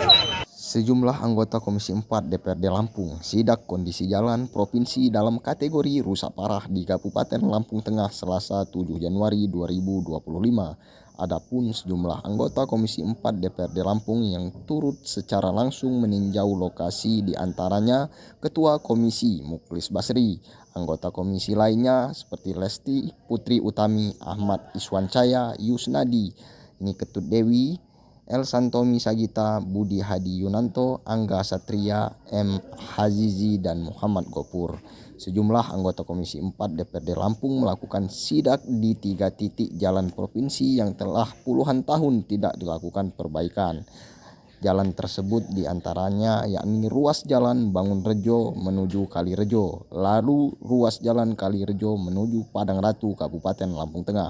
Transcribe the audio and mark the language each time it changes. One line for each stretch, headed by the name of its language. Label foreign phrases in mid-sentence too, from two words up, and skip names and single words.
Indonesian: Sejumlah anggota Komisi 4 DPRD Lampung sidak kondisi jalan provinsi dalam kategori rusak parah di Kabupaten Lampung Tengah Selasa 7 Januari 2025. Adapun sejumlah anggota Komisi 4 DPRD Lampung yang turut secara langsung meninjau lokasi diantaranya Ketua Komisi Muklis Basri, anggota komisi lainnya seperti Lesti Putri Utami, Ahmad Iswancaya, Yusnadi, Niketut Dewi, El Santomi Sagita, Budi Hadi Yunanto, Angga Satria, M. Hazizi, dan Muhammad Gopur. Sejumlah anggota Komisi 4 DPRD Lampung melakukan sidak di 3 titik jalan provinsi yang telah puluhan tahun tidak dilakukan perbaikan. Jalan tersebut diantaranya yakni ruas jalan Bangunrejo menuju Kalirejo, lalu ruas jalan Kalirejo menuju Padang Ratu, Kabupaten Lampung Tengah.